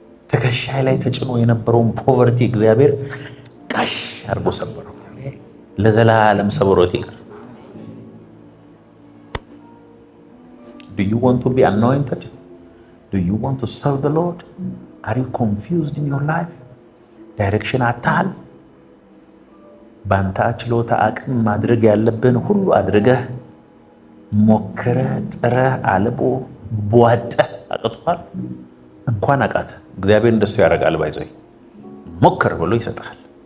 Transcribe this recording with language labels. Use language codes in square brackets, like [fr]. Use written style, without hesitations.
[am] ትከሻዬ ላይ ተጭኖ የነበረውን ፖቨርቲ እግዚአብሔር ቃሽ አድርጎ ሰበረው። ለዘላለም ሰብሮት ይቀር። [en] Do you want to be anointed? Do you want to serve the Lord? Are you confused in your life? [am] ዳይሬክሽን አታል። ባንተ ችሎታ አቅም ማድረግ ያለብን ሁሉ አድርገህ ሞክረህ ጥረህ አልቦ ቧጠህ አቅቷል። እንኳን አቃተ እግዚአብሔር እንደሱ ያደርጋል። ባይዘይ ሞክር ብሎ ይሰጣል።